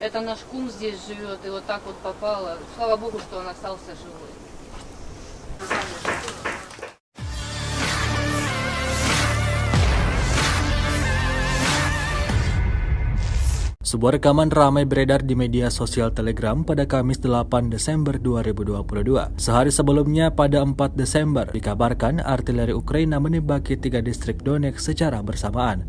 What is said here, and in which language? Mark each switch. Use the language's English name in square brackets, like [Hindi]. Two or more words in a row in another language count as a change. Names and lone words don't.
[Russian] Это наш кум здесь живет, и вот так вот попало. Слава богу, что он остался живой. [Indonesian] Sebuah rekaman ramai beredar di media sosial Telegram pada Kamis 8 Desember 2022. Sehari sebelumnya pada 4 Desember, dikabarkan artileri Ukraina menembaki 3 distrik Donetsk secara bersamaan.